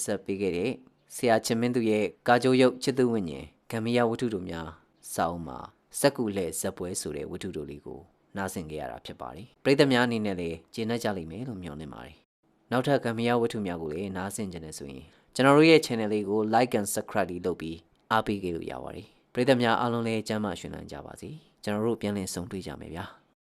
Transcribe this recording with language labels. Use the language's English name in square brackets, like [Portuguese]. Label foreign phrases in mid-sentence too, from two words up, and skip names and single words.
[Burmese] ဆက်ပေးခဲ့တဲ့ဆရာချင်းမင်းသူရဲ့ကာကြိုးရုပ်ချစ်သူဝိညာဉ်ဂမ်ဘီယာဝတ္ထုတို့များစာအုပ်မှာစက္ကူလှဲ့ဇက်ပွဲဆိုတဲ့ဝတ္ထုတို့လေးကိုနားဆင်ကြရတာဖြစ်ပါတယ်။ပရိသတ်များအနေနဲ့လည်းကျေနပ်ကြလိမ့်မယ်လို့မျှော်လင့်ပါတယ်။နောက်ထပ်ဂမ်ဘီယာဝတ္ထုများကိုလည်းနားဆင်ကြတယ်ဆိုရင်ကျွန်တော်တို့ရဲ့ channel လေးကို [English] like and subscribe [Burmese] လုပ်ပြီးအားပေးကြလို့ရပါတယ်ပရိသတ်များအားလုံးလည်းကျမ်းမာရှင်လန်းကြပါစေကျွန်တော်တို့ပြန်လည်ဆုံတွေ့ကြမယ်ဗျာ